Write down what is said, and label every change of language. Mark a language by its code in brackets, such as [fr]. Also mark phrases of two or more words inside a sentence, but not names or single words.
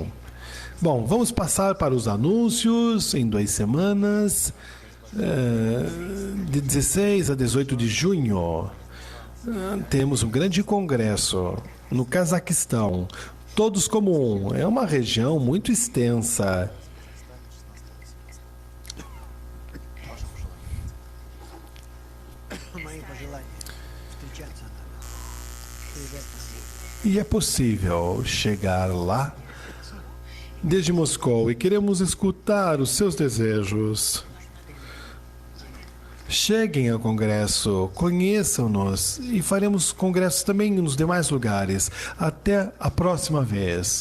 [pt] Bom, vamos passar para os anúncios em 2 semanas, de 16 a 18 de junho. Temos um grande congresso no Cazaquistão. Todos como um. É uma região muito extensa. [ru] Мои пожелания. Встречаться надо. Приезжать надо. [pt] E é possível chegar lá desde Moscou e queremos escutar os seus desejos. Cheguem ao congresso, conheçam-nos e faremos congressos também nos demais lugares. Até a próxima vez.